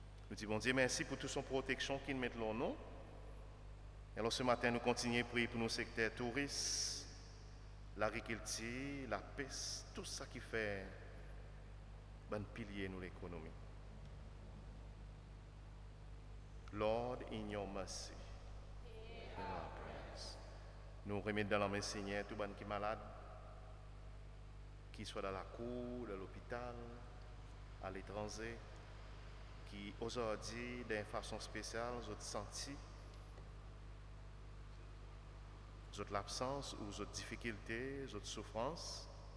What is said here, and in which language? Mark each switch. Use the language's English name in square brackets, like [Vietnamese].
[French] Nous disons, bon Dieu, merci pour toute son protection qu'il met dans nous. Alors ce matin, nous continuons à prier pour nos secteurs touristes, l'agriculture, la pêche, tout ça qui fait un pilier de l'économie. [English] Lord, in your mercy, hear our prayers. [French] Nous remettons dans la main Seigneur tout le monde qui est malade, qui soit dans la cour, dans l'hôpital, à l'étranger, qui aujourd'hui, d'une façon spéciale, ont senti l'absence ou les difficultés, les souffrances.